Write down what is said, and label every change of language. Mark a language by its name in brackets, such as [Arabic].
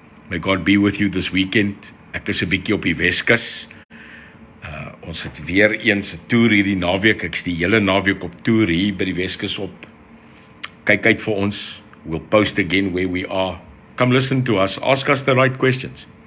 [English] May God be with you this weekend. [Afrikaans] Ek is 'n bietjie op die Weskus. Ons het weer eens 'n toer hierdie naweek. Ek's die hele naweek op toer hier by die Weskus op. Kyk uit vir ons. [English] We'll post again where we are. Come listen to us. Ask us the right questions.